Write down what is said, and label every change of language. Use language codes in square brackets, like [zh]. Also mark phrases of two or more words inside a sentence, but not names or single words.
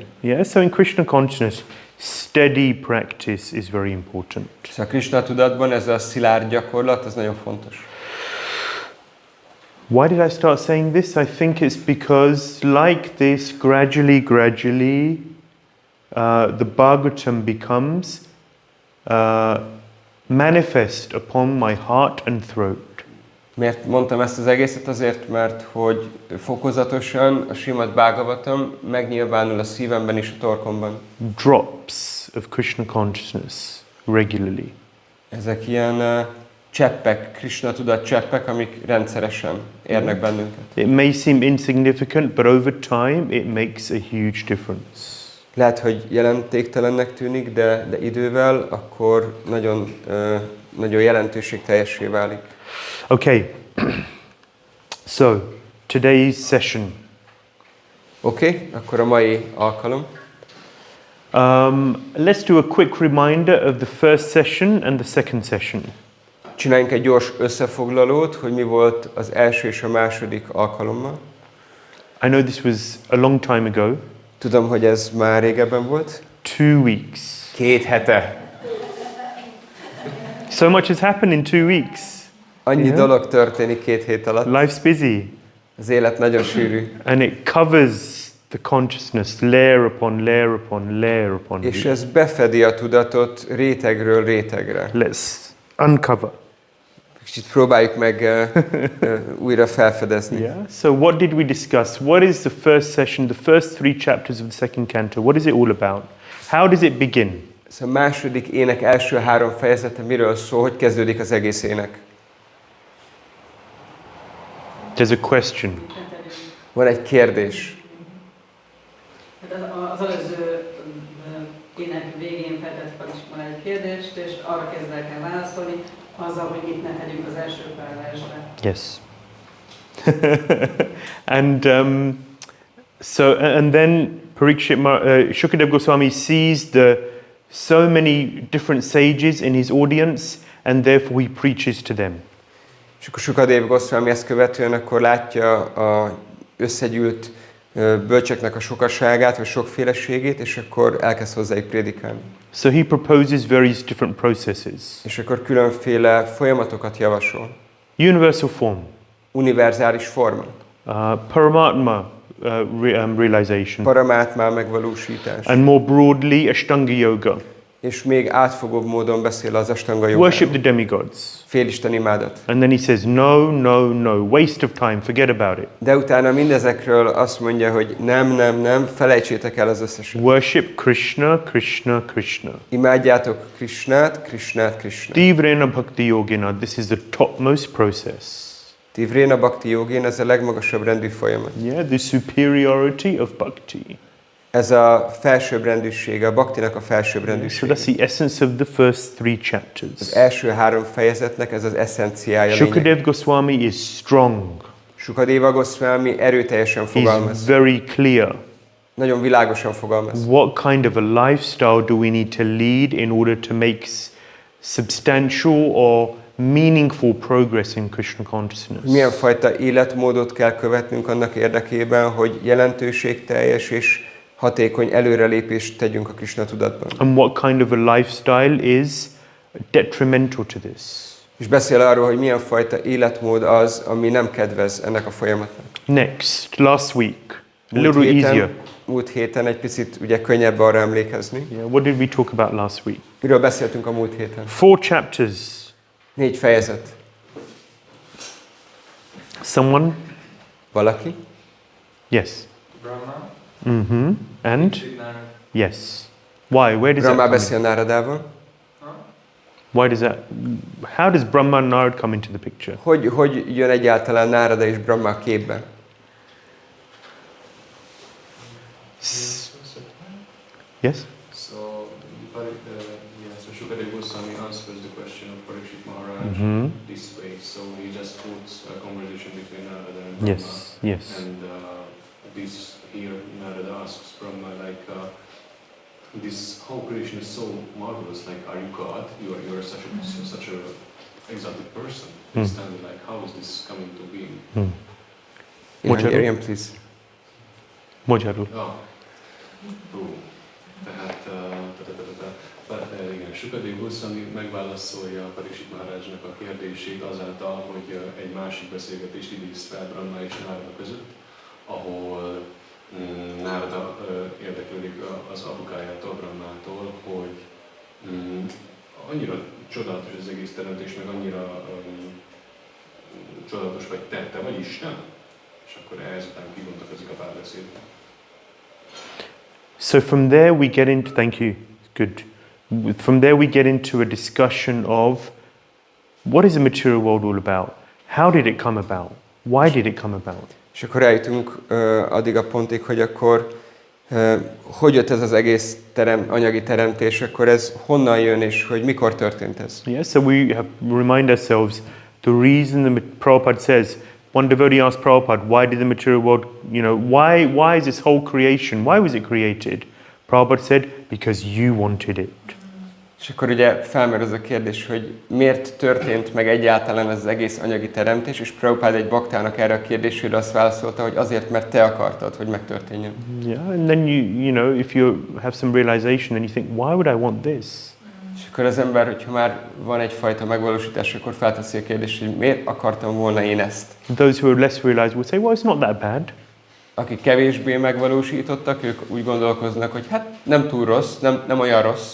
[en] Yeah, so in Krishna consciousness, steady practice is very important. [hu] Szóval a Krishna tudatban ez a szilárd gyakorlat, ez nagyon fontos. [en] Why did I start saying this? I think it's because like this, gradually, the Bhagavatam becomes manifest upon my heart and throat. [hu] Miért mondtam ezt az egészet? Azért, mert hogy fokozatosan a Śrīmad-Bhāgavatam megnyilvánul a szívemben és a torkomban. [en] Drops of Krishna consciousness regularly. [hu] Ezek ilyen cseppek, Krishna tudat cseppek, amik rendszeresen érnek bennünket. [en] It may seem insignificant, but over time it makes a huge difference. [hu] Lehet, hogy jelentéktelennek tűnik, de idővel akkor nagyon jelentőségteljessé válik. [en] Okay, so today's session. [hu] Okay, akkor a mai alkalom. [en] Let's do a quick reminder of the first session and the second session. [hu] Csináljunk egy gyors összefoglalót, hogy mi volt az első és a második alkalommal. [en] I know this was a long time ago. [hu] Tudom, hogy ez már régebben volt. [en] 2 weeks. [hu] 2 hete. [en] So much has happened in 2 weeks. [hu] Annyi dolog történik 2 hét alatt. [en] Life's busy. [hu] Az élet nagyon sűrű. [en] And it covers the consciousness layer upon layer upon layer upon layer. [hu] És ez befedi a tudatot rétegről rétegre. [en] Let's uncover. [hu] Kicsit próbáljuk meg újra felfedezni. [en] Yeah. So what did we discuss? What is the first session, the first 3 chapters of the second canto? What is it all about? How does it begin? [hu] A második ének első 3 fejezete miről szól, hogy kezdődik az egész ének? [en] There's a question. [hu] Van egy kérdés. Az előző ének végén feltettek is van egy kérdést, és arra kezdve el kell válaszolni, azzal, hogy itt ne tegyünk az első felversbe. [en] Yes. and then Shukadev Goswami sees so many different sages in his audience, and therefore he preaches to them. [hu] És akkor Shukadev Goswami ezt követően akkor látja az összegyűlt bölcseknek a sokaságát, vagy sokféleségét, és akkor elkezd hozzájuk prédikálni. [en] So he proposes various different processes. [hu] És akkor különféle folyamatokat javasol. [en] Universal form. [hu] Univerzális forma. [en] Paramatma realization. [hu] Paramátmá megvalósítás. [en] And more broadly, Ashtanga yoga. [hu] És még átfogóbb módon beszél az astanga jogáról. [en] Worship the demigods. [hu] Félisten imádat. [en] And then he says, no, no, no, waste of time, forget about it. [hu] De utána mindezekről azt mondja, hogy nem, felejtsétek el az összeset. [en] Worship Krishna, Krishna, Krishna. [hu] Imádjátok Krishnát, Krishnát, Krishnát. [sa] Tivrena bhakti yogena, [en] this is the topmost process. [sa] Tivrena bhakti yogén, [hu] ez a legmagasabb rendű folyamat. [en] Yeah, the superiority of bhakti. [hu] Ez a felsőbbrendűsége, a bhaktinak a [en] So [hu] felsőbbrendűsége. [en] that's the essence of the first 3 chapters. [hu] Az első 3 fejezetnek ez az eszenciája. [en] Shukadev Goswami is strong. [hu] Sukadeva Goswami erőteljesen [en] He's [hu] fogalmaz. [en] very clear. [hu] Nagyon világosan fogalmaz. [en] What kind of a lifestyle do we need to lead in order to make substantial or meaningful progress in Krishna consciousness? [hu] Milyen fajta életmódot kell követnünk annak érdekében, hogy jelentőségteljes és hatékony előrelépést tegyünk a Krishna tudatban. [en] And what kind of a lifestyle is detrimental to this? [hu] És beszél arról, hogy milyen fajta életmód az, ami nem kedvez ennek a folyamatnak. [en] Next, last week, a little easier. [hu] Múlt héten egy picit ugye könnyebb arra emlékezni. [en] Yeah, what did we talk about last week? [hu] Miről beszéltünk a múlt héten? [en] 4 chapters. [hu] 4 fejezet. [en] Someone? [hu] Valaki? [en] Yes. Brahma. Mm-hmm. And? Yes. Why? Where does Brahma that come in? [hu] beszél Náradával. [en] Why does that? How does Brahma and Narad come into the picture? [hu] Hogy jön egyáltalán Nárada és Brahma képbe? [en] Yes? So Shukadeva Goswami answers the question of Parikshit Maharaj this way. So he just puts a conversation between Narada and Brahma. Yes. And this here Narada asks Brahma like, this whole creation is so marvelous. Like, are you God? You are such a exotic person. Standing like, how is this coming to being? In Hungarian, please. [hu] Magyarul. Igen, Shukadeva Goswami megválaszolja Parikshit Maharajnak a kérdését azáltal, hogy egy másik beszélgetést idéz fel Brahma és Nárada között, ahol Nárada érdeklődik az apukájától, Brahmától, hogy annyira csodálatos az egész teremtés, meg annyira csodálatos vagy te vagy Isten, és akkor ezután kibontakozik a párbeszéd. [en] So from there we get into, thank you, good. From there we get into a discussion of what is the material world all about? How did it come about? Why did it come about? [hu] És akkor eljutunk addig a pontig, hogy akkor hogy jött ez az egész anyagi teremtés, akkor ez honnan jön és hogy mikor történt ez? [en] Yeah, so we have remind ourselves the reason Prabhupada says, one devotee asked Prabhupada, why did the material world, why is this whole creation, why was it created? Prabhupada said, because you wanted it. [hu] És akkor ugye felmerül az a kérdés, hogy miért történt meg egyáltalán ez az egész anyagi teremtés, és Prabhupada egy baktának erre a kérdésére azt válaszolta, hogy azért, mert te akartad, hogy megtörténjen. [en] Yeah, and then if you have some realization, then you think, why would I want this? [hu] És akkor az ember, hogyha már van egyfajta megvalósítás, akkor felteszi a kérdést, hogy miért akartam volna én ezt? [en] Those who are less realized will say, well, it's not that bad. [hu] Akik kevésbé megvalósítottak, ők úgy gondolkoznak, hogy hát nem túl rossz, nem olyan rossz.